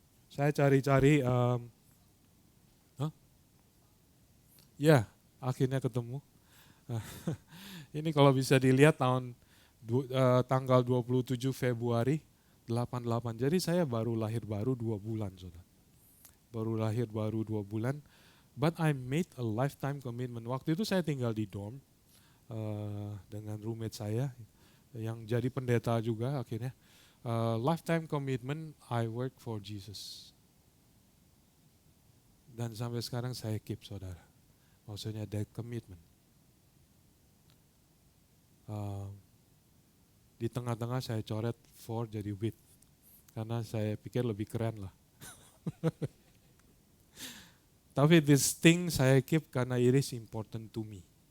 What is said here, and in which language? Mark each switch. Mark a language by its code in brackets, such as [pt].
[id] Saya cari-cari, ya akhirnya ketemu. Ini kalau bisa dilihat tanggal 27 Februari 88. Jadi saya baru lahir baru 2 bulan, saudara. Baru lahir baru 2 bulan. [en] But I made a lifetime commitment. [id] Waktu itu saya tinggal di dorm dengan roommate saya yang jadi pendeta juga akhirnya. [en] Lifetime commitment, I work for Jesus. [id] Dan sampai sekarang saya keep, saudara. Maksudnya [en] that commitment. [id] Di tengah-tengah saya coret for jadi with. Karena saya pikir lebih keren lah. Tapi [en] this thing [id] saya [en] keep [id] karena [en] it is important to me.